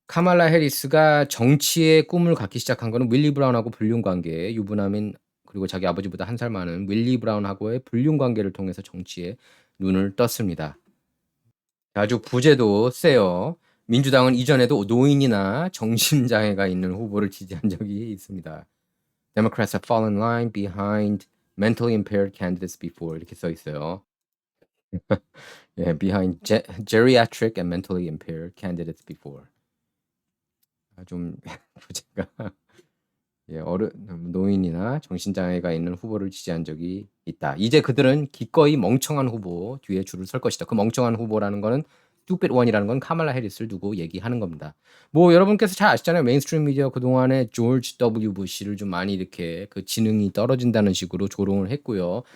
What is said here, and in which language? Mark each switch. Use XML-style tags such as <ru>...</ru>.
<ko>카멀라 해리스가 정치의 꿈을 갖기 시작한 거는 윌리 브라운하고 불륜 관계, 유부남인 그리고 자기 아버지보다 한 살 많은 윌리 브라운하고의 불륜 관계를 통해서 정치에 눈을 떴습니다. 아주 부제도 세요. 민주당은 이전에도 노인이나 정신장애가 있는 후보를 지지한 적이 있습니다.</ko> <en>Democrats have fallen in line behind mentally impaired candidates before</en> <ko>이렇게 써 있어요.</ko> <en>예, behind geriatric and mentally impaired candidates before.</en> <ko>좀 부제가 예, 노인이나 정신장애가 있는 후보를 지지한 적이 있다. 이제 그들은 기꺼이 멍청한 후보 뒤에 줄을 설 것이다. 그 멍청한 후보라는 거는</ko> <en>stupid one</en> <ko>이라는 건 카말라 해리스를 두고 얘기하는 겁니다. 뭐 여러분께서 잘 아시잖아요. 메인스트림 미디어 그동안에 조지 W 부시를 좀 많이 이렇게 그 지능이 떨어진다는 식으로 조롱을 했고요.</ko>